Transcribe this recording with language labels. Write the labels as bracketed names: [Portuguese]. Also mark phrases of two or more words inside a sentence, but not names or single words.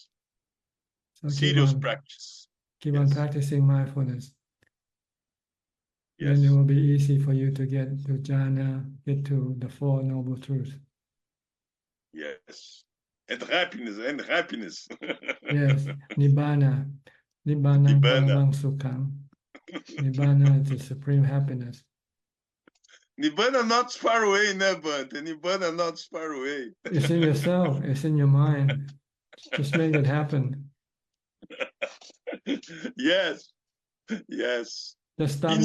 [English] So Serious practice. Keep on practicing mindfulness. Then it will be easy for you to get to jhana, get to the Four Noble Truths. Yes. And happiness. Yes, Nibbana. [Pali] Nibbana paramang sukham. [English] Nibbana is the supreme happiness. Nibbana not far away, né, Bante? Nibbana not far away. It's in yourself, it's in your mind. Just make it happen. Yes. Yes. Just stop